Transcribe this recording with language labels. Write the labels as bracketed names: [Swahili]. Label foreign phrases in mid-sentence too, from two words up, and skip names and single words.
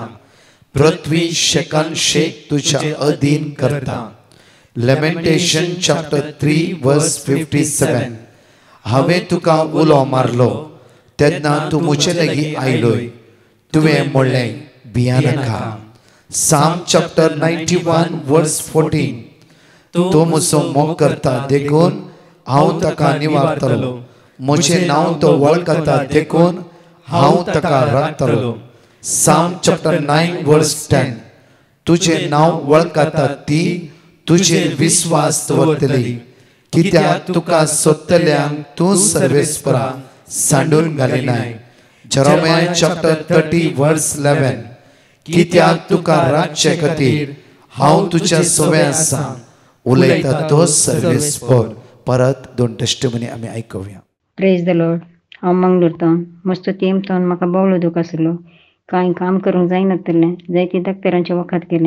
[Konkani] पृथ्वी शेकान शेक तुज्या अधीन करता. लेमेंटेशन चॅप्टर 3:57 हांवें तुका उलो मारलो तेन्ना तूं म्हजे लागीं आयलोय तुवें म्हणलें भियानाका. [English] Psalm chapter 91 verse 14. [Konkani] तो म्हजो मोग करता देखून हांव ताका निवारतलो. म्हजें नांव तो वळखता देखून हांव ताका राखतलो. [English] Psalm chapter 9 verse 10. [Konkani] तुजें नांव वळखता ती तुजेर विश्वास दवरतली कित्याक तुका सोदतल्यांक तूं सर्वेस्परा सांडून घालिनाय. [English] Jeremiah chapter 30 verse 11. [Konkani] कित्याक तुका राखचे खातीर हांव तुज्या सोबे आसा उलयता तो सर्वेस्पर. परत 2 टेस्टिमनी आमी आयकुया. [English] Praise the Lord. [Konkani] हांव मंगळूरतां मस्त तेमतावन म्हाका बावलो दूख आसलो. कांय काम करूंक जायनासलें. जायती डॉक्टरांचें वखद केलें.